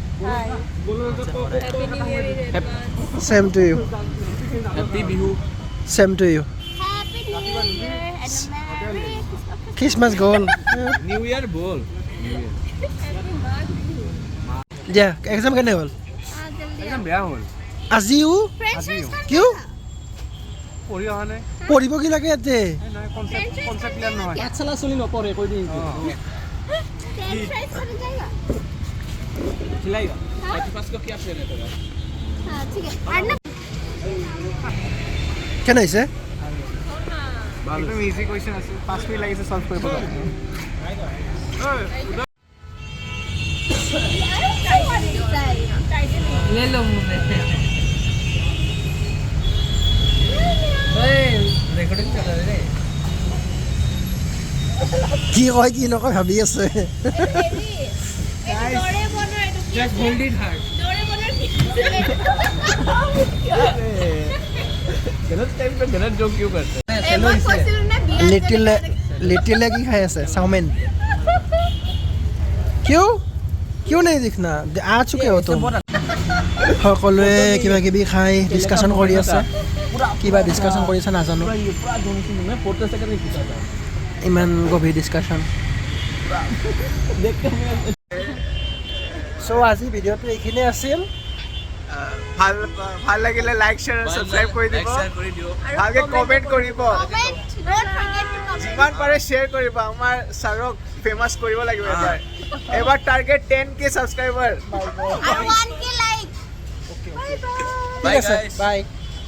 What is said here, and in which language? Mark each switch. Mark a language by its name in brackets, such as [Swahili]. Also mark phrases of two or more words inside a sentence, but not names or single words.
[English] Happy New Year in advance. Same to you. Happy Bihu. Same to you. Happy New Year and a Merry Christmas goal. New Year bol. Yeah, exam [Assamese] কেনে হ'ল? একদম বেয়া হ'ল। আজিও কিয়? পঢ়ি অহা নাই। পঢ়িব কি লাগে ইয়াতে? নহয় [English] concept clear [Assamese] নহয়। পাঠশালা চলি নপঢ়ে কৈ দিম [Hindi] खिलाएगा 35 को क्या प्लान है तेरा हाँ ठीक है अर्नब [Assamese] কেনে হৈছে? एकदम [English] easy question [Assamese] আছে 5 মিনিট লাগিছে সলভ কৰিব [Hindi] ले लो मुंह में रेकॉर्डिंग कर रहे रे [Assamese] কি কয় কি নকয় ভাবি আছে। [English] just hold it hard [Hindi] गलत टाइम पे गलत जोक क्यों करते हैं [Assamese] লিটিলে কি খাই আছে? চাওমিন। কিয়? কিয় নাই দেখনা? আ চুকে হতো। সকলোৱে কিবা কিবি খাই ডিছকাশ্যন কৰি আছে। কিবা ডিছকাশ্যন কৰি আছে নাজানো। [Hindi] पूरा दोनों से मैं 4 सेकंड में पूछा था [Assamese] ইমান গভীৰ ডিছকাশ্যন। চ' আজি ভিডিঅ'টো এইখিনিয়ে আছিল। ভাল লাগিলে [English] like share subscribe [Assamese] কৰি দিব ভালকে কমেন্ট কৰিব যিমান পাৰে শেয়াৰ কৰিব আমাৰ ছাৰক ফেমাস কৰিব লাগিব এবাৰ [English] target 10k subscriber I want to like. Bye bye. [Assamese] ঠিক আছে বাই।